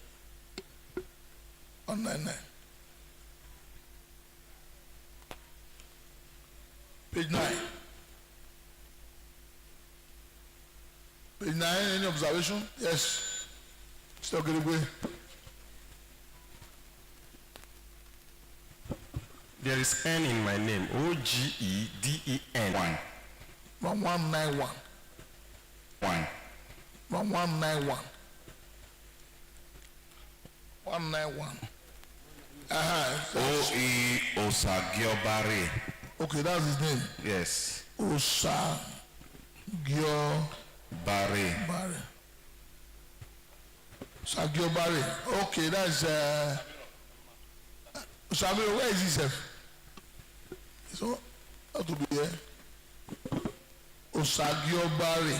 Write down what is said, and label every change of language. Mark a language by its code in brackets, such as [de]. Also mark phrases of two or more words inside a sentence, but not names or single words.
[en] 199. Page 9. Page 9, any observation? Yes. Still get away. There is N in my name. O-G-E-D-E-N. 1191. 1191. 191. O.E. Osagiobare. Okay, that's his name. Yes. Osagiobare. Osagiobare. Okay, that's Osagiobare, where is he, sir? So, how to be here? Osagiobare.